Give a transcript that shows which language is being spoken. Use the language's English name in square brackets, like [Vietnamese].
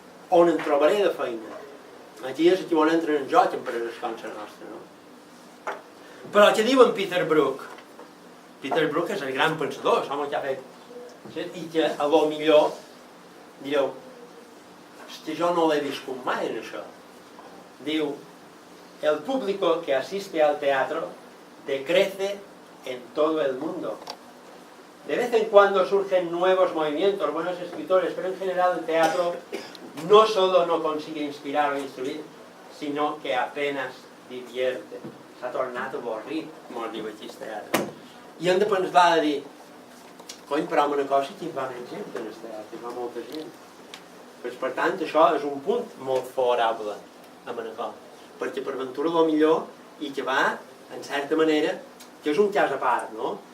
[Catalan] On en trobaré de feina? Aquí és aquí on entra en joc empreses com la nostra, no? Però què diu en Peter Brook? Peter Brook és el gran pensador, l'home que ha fet. I que a lo millor direu, que jo no l'he viscut mai en això. [Spanish] Diu, el público que asiste al teatro decrece en todo el mundo. De vez en cuando surgen nuevos movimientos, buenos escritores, pero en general el teatro no solo no consigue inspirar o instruir, sinó que apenas divierte. [Catalan] S'ha tornat avorrit, mos diu aquí el teatre. I hem de pensar de dir, cony, però amb una cosa que hi va més gent en el teatre, hi va molta gent. Pues, per tant, això és un punt molt favorable a Manacor, perquè per ventura el millor i que va, en certa manera, que és un cas a part, no?